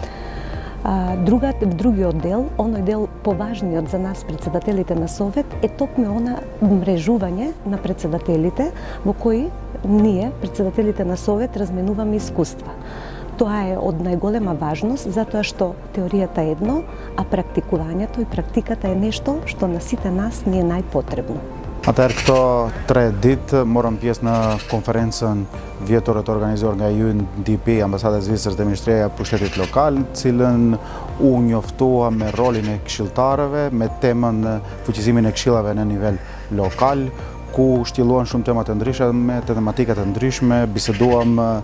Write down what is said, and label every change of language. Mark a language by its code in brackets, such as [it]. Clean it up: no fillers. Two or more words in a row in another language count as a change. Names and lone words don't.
[mk] Другиот дел, оној дел поважниот за нас председателите на Совет е токму она мрежување на председателите во кои ние, председателите на Совет, разменуваме искуства. Тоа е од најголема важност затоа што теоријата е едно, а практикувањето и практиката е нешто што на сите нас ни е најпотребно. [sq] Atëherë këto 3 ditë morëm pjesë në konferencën vjetore të organizuar nga UNDP, Ambasada e Zvicrës dhe Ministria e Pushtetit Lokal, cilën u njoftua me rolin e këshilltarëve, me temën fuqizimin e këshillave në nivel lokal, ku shtjelluan shumë tema të ndryshme, të tematika të ndryshme, biseduam